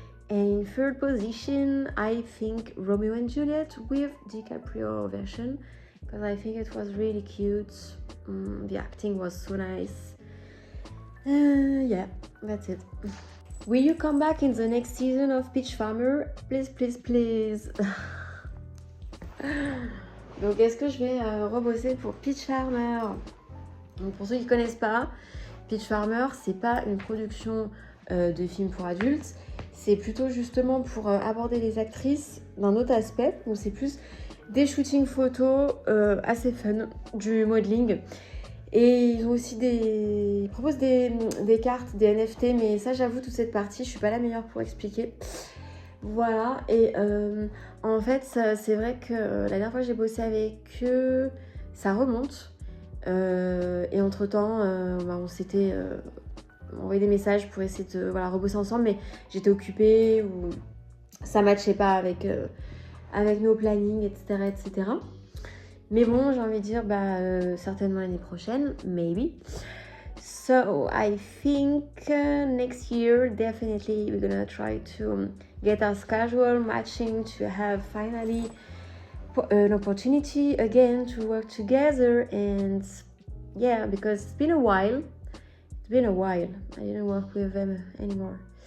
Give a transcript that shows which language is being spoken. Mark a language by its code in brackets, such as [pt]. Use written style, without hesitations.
[en] And in third position, I think Romeo and Juliet with DiCaprio version, because I think it was really cute. The acting was so nice. Yeah, that's it. Will you come back in the next season of Peach Farmer? Please, please, please. [fr] Donc, est-ce que je vais rebosser pour Peach Farmer? Donc pour ceux qui ne connaissent pas, Peach Farmer, c'est pas une production de film pour adultes, c'est plutôt justement pour aborder les actrices d'un autre aspect. Donc c'est plus des shootings photos assez fun, du modeling. Et ils ont aussi ils proposent des cartes, des NFT, mais ça j'avoue, toute cette partie, je suis pas la meilleure pour expliquer. Voilà, et en fait, c'est vrai que la dernière fois que j'ai bossé avec eux, ça remonte. Et entre temps on s'était envoyé des messages pour essayer de rebosser ensemble, mais j'étais occupée ou ça matchait pas avec nos plannings, etc. Mais bon, j'ai envie de dire certainement l'année prochaine, maybe. [en] So I think next year definitely we're gonna try to get our schedule matching to have finally an opportunity again to work together. And yeah, because it's been a while I didn't work with them anymore.